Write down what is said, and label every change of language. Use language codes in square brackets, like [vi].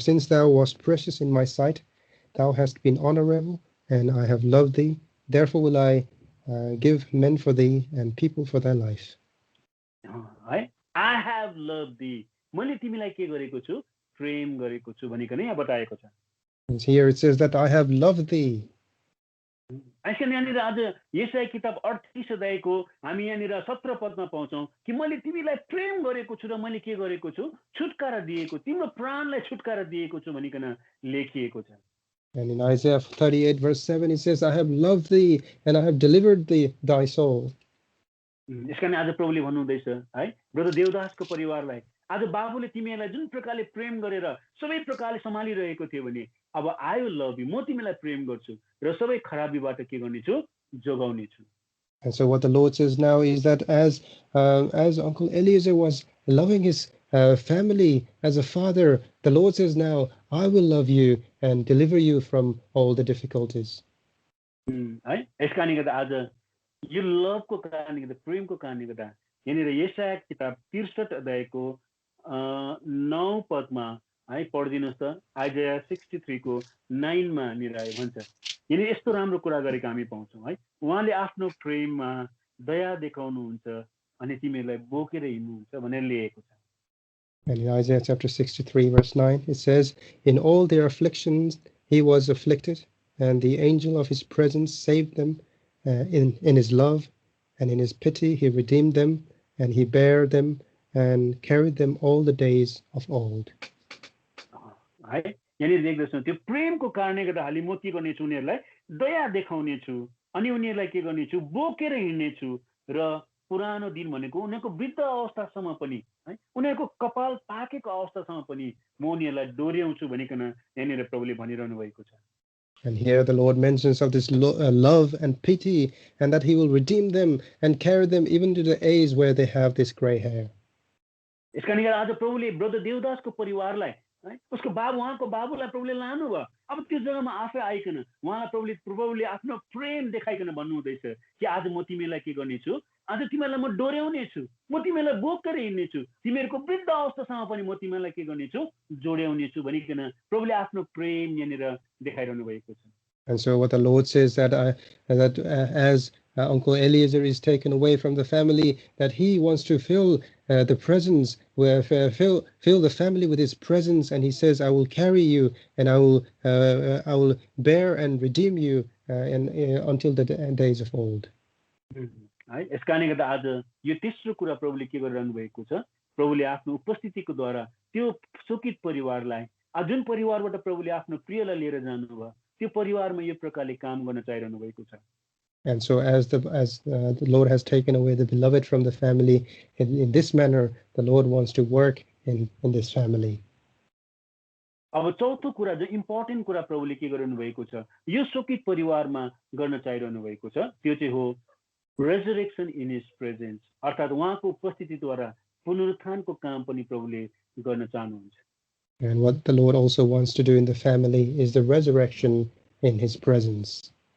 [en] Since thou wast precious in my sight, thou hast been honorable, and I have loved thee. Therefore will I give men for thee and people for thy life. है I have loved thee. [ne] मैले तिमीलाई के गरेको छु, प्रेम गरेको छु भनिकन यहाँ बताएको छ. [en] And here it says that I have loved thee. [ne] यसकारण यहाँनिर आज यशाया किताब 38 अध्यायको हामी यहाँनिर 17 पदमा पाउँछौँ कि मैले तिमीलाई प्रेम गरेको छु र मैले के गरेको छु, छुटकारा दिएको, तिम्रो प्राणलाई छुटकारा दिएको छु भनिकन लेखिएको छ. [en] And in Isaiah 38 verse 7 it says, I have loved thee and I have delivered thee thy soul. [ne] यसकारण आज प्रभुले भन्नुहुँदैछ है ब्रदर देवदासको परिवारलाई, आज बाबुले तिमीलाई जुन प्रकारले प्रेम गरेर सबै प्रकारले सम्हालिरहेको थियो भने अब [en] I will love you, [ne] म तिमीलाई प्रेम गर्छु र सबै खराबीबाट के गर्नेछु, जोगाउने छु. [en] And so what the Lord says now is that as Uncle Eliezer was loving his family as a father, the Lord says now, I will love you and deliver you from all the difficulties. [ne] है यसकारणले गर्दा आज यो लभको कारणले गर्दा, प्रेमको कारणले गर्दा यहाँनिर यशाया किताब 63 अध्यायको 9 पदमा है पढिदिनुहोस् त. आइजाया 63 को 9 मा निराय भन्छ, यिनी यस्तो राम्रो कुरा गरेको हामी पाउँछौँ है. उहाँले आफ्नो प्रेममा दया देखाउनुहुन्छ अनि तिमीहरूलाई बोकेर हिँड्नुहुन्छ भनेर लेखेको छ. [en] And in Isaiah chapter 63 verse 9 it says, in all their afflictions he was afflicted, and the angel of his presence saved them. In his love and in his pity he redeemed them, and he bare them and carried them all the days of old. [ne] है यहाँनिर देख्दैछौँ त्यो प्रेमको कारणले गर्दा हालि म के गर्नेछु, उनीहरूलाई दया देखाउने छु अनि उनीहरूलाई के गर्नेछु, बोकेर हिँड्नेछु र पुरानो दिन भनेको उनीहरूको वृद्ध अवस्थासम्म पनि है उनीहरूको कपाल पाकेको अवस्थासम्म पनि म उनीहरूलाई डोर्याउँछु भनिकन यहाँनिर प्रभुले भनिरहनु भएको छ. [en] And here the Lord mentions of this love and pity, and that he will redeem them and carry them even to the age where they have this gray hair. [ne] यसकारण आज प्रभुले ब्रदर देवदासको परिवारलाई है उसको उहाँको बाबुलाई प्रभुले लानुभयो. अब त्यो जग्गामा आफै आइकन उहाँलाई प्रभुले आफ्नो प्रेम देखाइकन भन्नुहुँदैछ कि आज म तिमीलाई के गर्नेछु, आज तिमीहरूलाई म डोर्याउनेछु, म तिमीहरूलाई बोकेर हिँड्नेछु, तिमीहरूको वृद्ध अवस्थासँग पनि म तिमीहरूलाई के गर्नेछु, जोड्याउनेछु भनिकन प्रभुले आफ्नो प्रेम यहाँनिर देखाइरहनु भएको छ। [en] And so what the Lord says that as Uncle Eliezer is taken away from the family, that he wants to fill the presence, fill the family with his presence, and he says, I will carry you, and I will bear and redeem you until the days of old. [ne] है यस कारणले गर्दा आज यो तेस्रो कुरा प्रभुले के गरिरहनु भएको छ, प्रभुले आफ्नो उपस्थितिको द्वारा त्यो शोकित परिवारलाई, जुन परिवारबाट प्रभुले आफ्नो प्रियलाई लिएर जानुभयो त्यो परिवारमा यो प्रकारले काम गर्न चाहिरहनु भएको छ। [en] And so as the Lord has taken away the beloved from the family, in this manner the Lord wants to work in this family. [ne] अब चौथो कुरा जो इम्पोर्टेन्ट कुरा प्रभुले के गरिरहनु भएको छ, यो शोकित परिवारमा गर्न चाहिरहनु भएको छ, त्यो चाहिँ हो [en] resurrection in his presence, [ne] अर्थात् उहाँको उपस्थितिद्वारा पुनरुत्थानको काम पनि प्रभुले गर्न चाहनुहुन्छ। [en] And what the Lord also wants to do in the family is the resurrection in his presence.